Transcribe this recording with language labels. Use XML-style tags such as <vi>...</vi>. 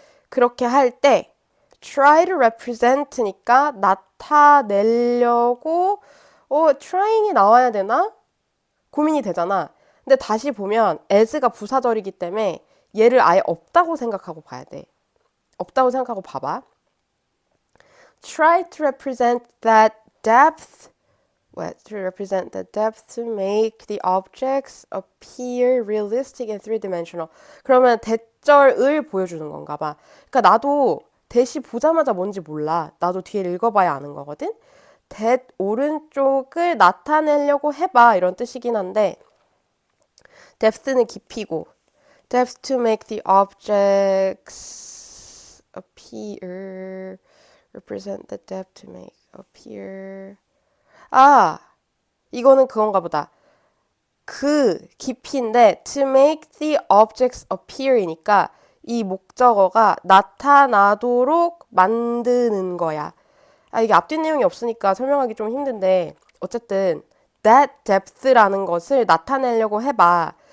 <ko>그렇게 할 때</ko> <en>try to represent</en> <ko>니까 나타내려고 trying이 나와야 되나? 고민이 되잖아. 근데 다시 보면 as가 부사절이기 때문에 얘를 아예 없다고 생각하고 봐야 돼. 없다고 생각하고 봐봐.</ko> <en>Try to represent that depth. To represent the depth to make the objects appear realistic and three-dimensional.</en> <ko>그러면 대절을 보여주는 건가 봐. 그러니까 나도 대시 보자마자 뭔지 몰라. 나도 뒤에 읽어봐야 아는 거거든. that 오른쪽을 나타내려고 해봐 이런 뜻이긴 한데 depth는 깊이고</ko> <en>depth to make the objects appear represent the depth to make appear</en> <ko>이거는 그건가 보다. 그 깊이인데</ko> <en>to make the objects appear</en> <ko>이니까 이 목적어가 나타나도록 만드는 거야. 이게 앞뒷 내용이 없으니까 설명하기 좀 힘든데 어쨌든</ko> <en>that depth</en> <ko>라는 것을 나타내려고 해봐.</ko>